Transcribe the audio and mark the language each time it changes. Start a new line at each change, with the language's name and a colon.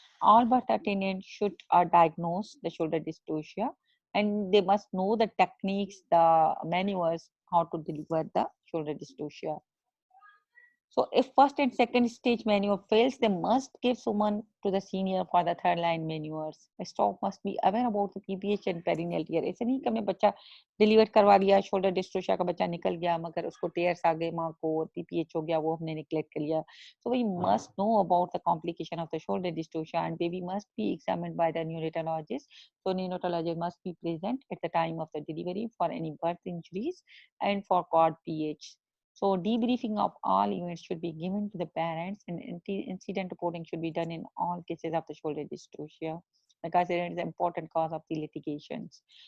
English: All birth attendants should diagnose the shoulder dystocia, and they must know the techniques, the maneuvers, how to deliver the shoulder dystocia. So if first and second stage maneuver fails, they must give someone to the senior for the third line maneuvers. Staff must be aware about the PPH and perineal tear.
Hindi: ऐसे नहीं कि हमने बच्चा deliver करवा दिया, shoulder डिस्ट्रोशिया का बच्चा निकल गया, मगर उसको टेयर्स आ गए माँ को और PPH हो गया, वो हमने निगलेक्ट कर लिया.
English: So we must know about the complication of the shoulder dystocia, and baby must be examined by the neonatologist. So neonatologist must be present at the time of the delivery for any birth injuries and for cord PH. So debriefing of all events should be given to the parents, and incident reporting should be done in all cases of the shoulder dystocia, because it is an important cause of the litigations.